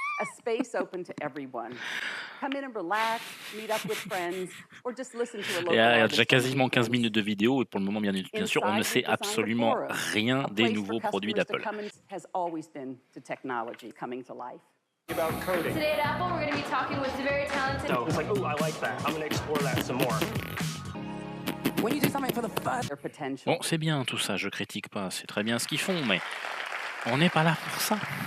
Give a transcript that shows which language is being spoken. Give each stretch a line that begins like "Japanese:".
English: A space open to everyone. Come in and relax, meet up with friends, or just listen to a local.
French: Il y a déjà quasiment 15 minutes de vidéo et pour le moment, bien sûr, on ne sait absolument rien des nouveaux produits d'Apple.
English: Has always been to technology coming to life. About coding. Today at Apple, we're going to be talking with the very talented. So it's like, oh, I like that. I'm going to explore that some more. When you do something for the fun, their potential.
French: Bon, c'est bien tout ça, je critique pas, c'est très bien ce qu'ils font, mais on n'est pas là pour ça.